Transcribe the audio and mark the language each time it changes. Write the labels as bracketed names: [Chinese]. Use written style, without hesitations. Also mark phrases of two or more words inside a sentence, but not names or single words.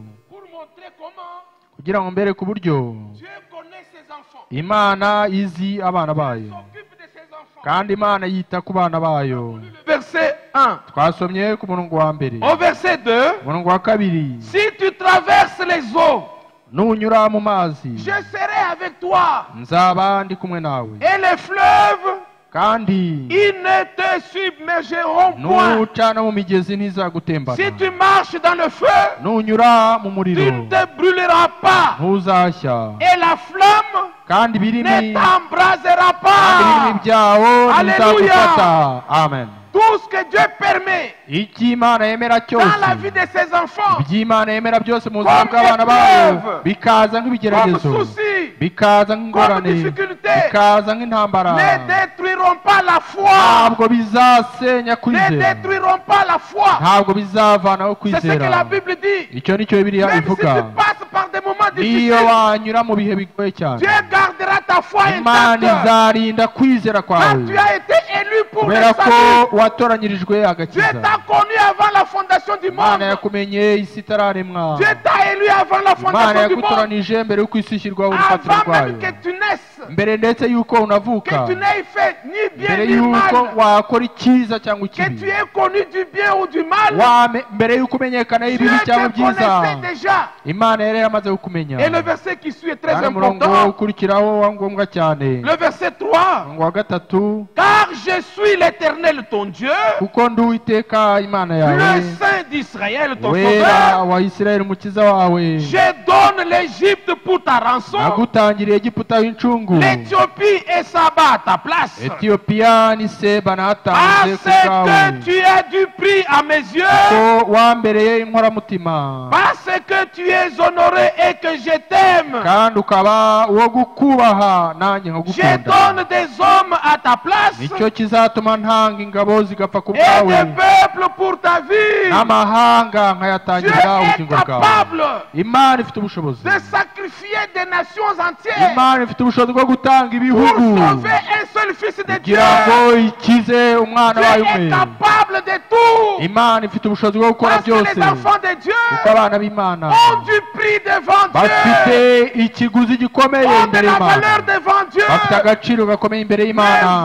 [French] pour montrer comment [Kinyarwanda] kugira ngo mbere ku buryo [French] Dieu connaît ses enfants. [Kinyarwanda] Imana izi abana [French] Il [Kinyarwanda] bayo, [French] s'occupe de ses enfants. [Kinyarwanda] kandi Imana yita ku bana bayo. [French] Verset 1. [Kinyarwanda] Twasomye ku murongo wa mbere. [French] Au verset 2, [Kinyarwanda] Umurongo wa kabiri, [French] si tu traverses les eaux, [Kinyarwanda] nunyura mu mazi [French] je serai avec toi. [Kinyarwanda] nzaba ndi kumwe nawe, [French] Et les fleuves, [Kinyarwanda] kandi [French] ils ne te submergeront point. [Kinyarwanda] nuca no mu migezi ntizagutembana. [French] Si tu marches dans le feu, [Kinyarwanda] Nunyura mu [French] tu [Kinyarwanda] muriro [French] ne te brûleras pas. [Kinyarwanda] ntuzashya, [French] Et la flamme [Kinyarwanda] kandi [French] ne [Kinyarwanda] ibirimi [French] t'embrasera [Kinyarwanda] ibirimi [French] pas. [Kinyarwanda] byawo [French] Alléluia. [Kinyarwanda] ntibizagufata. Amen. [French] Tout ce que Dieu permet [Kinyarwanda] icyo Imana yemera cyose, [French] dans la vie de ses enfants, [Kinyarwanda] iby'Imana yemera byose mu buzima [French] Comme [Kinyarwanda] bw'abana bayo, [French] épreuve, [Kinyarwanda] bikaza [French] comme [Kinyarwanda] nk'ibigeragezo, [French] souci, [Kinyarwanda] bikaza [French] comme [Kinyarwanda] nk'ingorane, [French] difficulté, [Kinyarwanda] bikaza nk'intambara, [French] ne détruiront pas la foi. [Kinyarwanda] ntabwo bizasenya [French] Ne [Kinyarwanda] kwizera, [French] détruiront pas la foi. [Kinyarwanda] ntabwo bizavanaho [French] C'est ce que la [Kinyarwanda] kwizera. [French] Bible dit. [Kinyarwanda] Icyo nicyo Bibiliya [French] Même si [Kinyarwanda] ivuga. [French] tu passes par des moments [Kinyarwanda] Niyo [French] difficiles, [Kinyarwanda] wanyura mu bihe bigoye cyane, [French] Dieu gardera ta foi [Kinyarwanda] Imana [French] intacte. [Kinyarwanda] izarinda kwizera [French] Car [Kinyarwanda] kwawe, [French] tu as été élu pour le [Kinyarwanda] kubera ko [French] salut. [Kinyarwanda] watoranyirijwe [French] Dieu [Kinyarwanda] agakiza. [French] t'a connu avant la fondation du [Kinyarwanda] Imana [French] monde. [Kinyarwanda] yakumenye isi itararemwa. [French] Dieu t'a élu avant la [Kinyarwanda] Imana [French] fondation du monde. [Kinyarwanda] yagutoranije mbere y'uko isi ishyirwaho urufatiro [French] Avant [Kinyarwanda] rwayo, [French] même que tu naisses, [Kinyarwanda] mbere ndetse y'uko unavuka, [French] que tu n'aies fait ni bien [Kinyarwanda] mbere [French] ni [Kinyarwanda] y'uko [French] mal, [Kinyarwanda] wakora icyiza cyangwa [French] que [Kinyarwanda] ikibi, [French] tu aies connu du bien ou du mal. [Kinyarwanda] mbere y'uko umenyekana [French] Dieu [Kinyarwanda] y'ibibi cyangwa [French] te [Kinyarwanda] byiza, [French] connaissait déjà. [Kinyarwanda] Imana yari yaramaze kukumenya. [French] Et le verset qui suit est très [Kinyarwanda] Kandi umurongo [French] important. [Kinyarwanda] ukurikiraho wa ngombwa cyane, [French] Le verset 3. [Kinyarwanda] umurongo wa gatatu, [French] Car je suis l'Éternel ton Dieu, [Kinyarwanda] kuko ndi Uwiteka Imana yawe, [French] le Saint d'Israël ton [Kinyarwanda] wera [French] sauveur. [Kinyarwanda] wa Isirayeli umukiza wawe. [French] Je donne l'Égypte pour ta rançon, [Kinyarwanda] Nagutangiriye Egiputa w'incungu, [French] l'Éthiopie et Saba à ta place. [Kinyarwanda] Etiyopiya ni Seba nahatanze [French] Parce [Kinyarwanda] ku bwawe, [French] que tu as du prix à mes yeux, [Kinyarwanda] ko wambereye inkoramutima, [French] parce que tu es honoré et que je t'aime. [Kinyarwanda] kandi ukaba uwo gukubaha nanjye [French] Je [Kinyarwanda] nkagukunda. [French] donne des hommes à ta place [Kinyarwanda] Nicyo kizatuma ntanga ingabo zigapfa ku [French] et des [Kinyarwanda] bwawe, [French] peuples pour ta vie. [Kinyarwanda] n'amahanga [French] Dieu [Kinyarwanda] nkayatangira [French] est [Kinyarwanda] ubugingo bwawe. [French] capable [Kinyarwanda] Imana ifite ubushobozi, [French] de sacrifier des nations entières [Kinyarwanda] Imana ifite ubushobozi bwo gutanga [French] pour [Kinyarwanda] ibihugu [French] sauver un seul fils de Dieu. [Kinyarwanda] kugira ngo ikize umwana wayo [French] Dieu est [Kinyarwanda] umwe. [French] capable de tout. [Kinyarwanda] Imana ifite ubushobozi bwo gukora [French] Parce que [Kinyarwanda] byose, [French] les enfants de Dieu [Kinyarwanda] kuko abana b'Imana [French] ont du prix devant Dieu, [Kinyarwanda] bafite ikiguzi gikomeye [French] ont de [Kinyarwanda] imbere [French] la [Kinyarwanda] y'Imana, [French] valeur devant Dieu. [Kinyarwanda] bafite agaciro gakomeye imbere y'Imana.